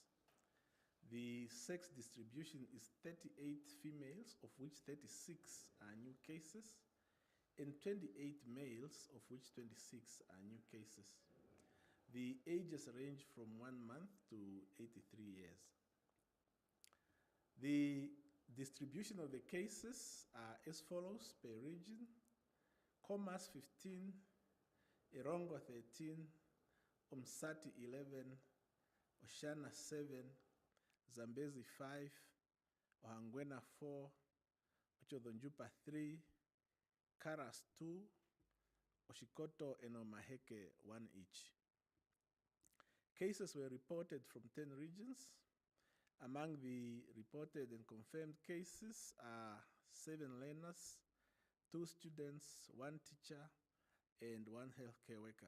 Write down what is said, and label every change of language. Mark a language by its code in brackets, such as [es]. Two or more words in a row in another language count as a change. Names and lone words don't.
[en] The sex distribution is 38 females, of which 36 are new cases, and 28 males, of which 26 are new cases. The ages range from 1 month to 83 years. The distribution of the cases are as follows per region: Khomas 15, Erongo 13, Umsati 11, Oshana 7, Zambezi 5, Ohangwena 4, Ochodonjupa 3, Karas 2, Oshikoto and Omaheke 1 each. Cases were reported from 10 regions. Among the reported and confirmed cases are 7 learners, 2 students, 1 teacher, and 1 healthcare worker.